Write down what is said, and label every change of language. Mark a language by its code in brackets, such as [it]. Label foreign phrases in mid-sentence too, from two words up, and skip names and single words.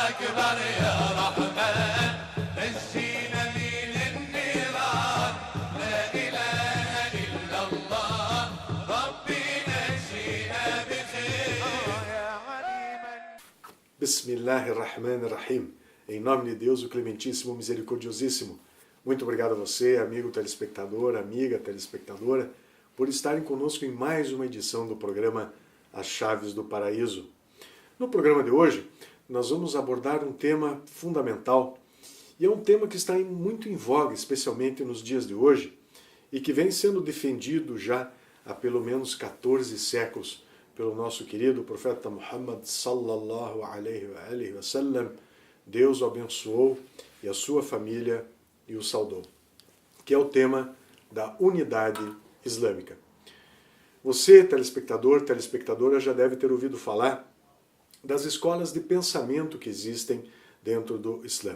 [ar] أكبر يا رحمن نجينا من النيران لا إله إلا الله ربي نجينا بخير يا عليما. Bismillahirrahmanirrahim. [pt] Em nome de Deus, o Clementíssimo, Misericordiosíssimo. Muito obrigado a você, amigo telespectador, amiga telespectadora, por estarem conosco em mais uma edição do programa As Chaves do Paraíso. No programa de hoje, nós vamos abordar um tema fundamental, e é um tema que está muito em voga, especialmente nos dias de hoje, e que vem sendo defendido já há pelo menos 14 séculos pelo nosso querido profeta Muhammad [ar] صلى الله عليه وسلم. [pt] Deus o abençoou e a sua família e o saudou, que é o tema da unidade islâmica. Você, telespectador, telespectadora, já deve ter ouvido falar das escolas de pensamento que existem dentro do Islã.